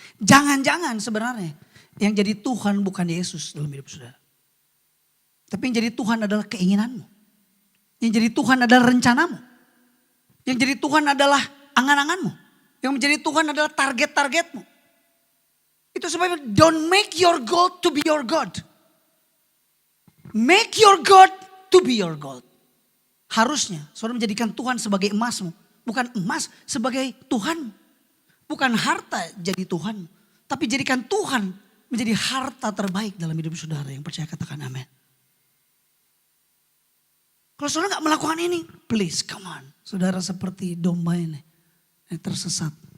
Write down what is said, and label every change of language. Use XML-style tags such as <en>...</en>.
<id>Jangan-jangan sebenarnya yang jadi Tuhan bukan Yesus dalam hidup saudara, tapi yang jadi Tuhan adalah keinginanmu. Yang jadi Tuhan adalah rencanamu. Yang jadi Tuhan adalah angan-anganmu. Yang menjadi Tuhan adalah target-targetmu. Itu sebabnya</id> <en>don't make your goal to be your God. Make your God to be your God.</en> <id>Harusnya saudara menjadikan Tuhan sebagai emasmu. Bukan emas sebagai Tuhan. Bukan harta jadi Tuhan. Tapi jadikan Tuhan menjadi harta terbaik dalam hidup saudara. Yang percaya katakan amin. Kalau saudara nggak melakukan ini,</id> <en>please come on.</en> <id>Saudara seperti domba ini yang tersesat.</id>